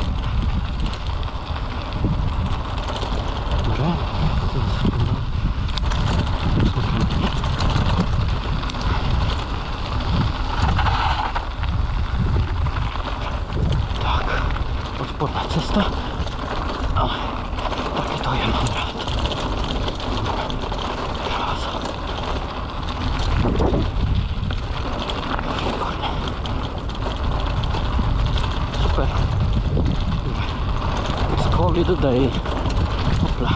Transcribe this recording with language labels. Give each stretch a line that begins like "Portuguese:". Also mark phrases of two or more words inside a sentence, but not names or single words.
Slovak: Dobre, tu tak, odporná cesta. Ale takéto ja mám rád. Krása. Výborné. Super.
English: Let's call it a day.
Slovak: Hopla.